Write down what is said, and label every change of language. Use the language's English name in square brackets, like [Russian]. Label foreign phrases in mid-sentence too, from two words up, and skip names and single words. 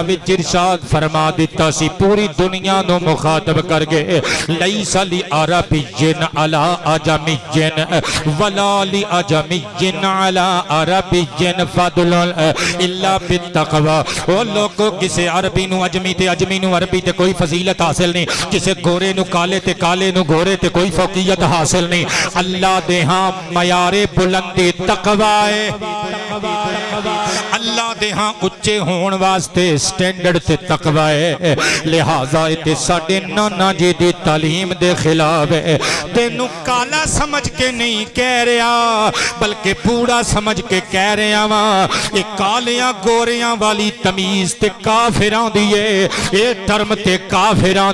[Punjabi] وچ ارشاد فرما دیتا سی پوری دنیا نو مخاطب کر کے [Arabic] لیس لعربی علی عجمی ولا لعجمی علی عربی فضل الا بالتقوی [Punjabi] وہ لوگوں کسے عربی نو عجمی تے عجمی نو عربی تے کوئی فضیلت حاصل نہیں کسے گورے نو کالے تے کالے نو گورے تے کوئی فوقیت حاصل نہیں اللہ دے ہاں معیار بلندی تقوی ہے اللہ دے ہاں اچھے ہون واسطے سٹینڈرڈ تے تقوی ہے لہذا تے ساڈے نانا جی دی تعلیم دے خلاف ہے تینوں کالا سمجھ کے نہیں کہہ رہا بلکہ پورا سمجھ کے کہہ رہا وا یہ کالیاں گوریاں والی تمیز تے کافراں دی ہے یہ ٹرم تے کافراں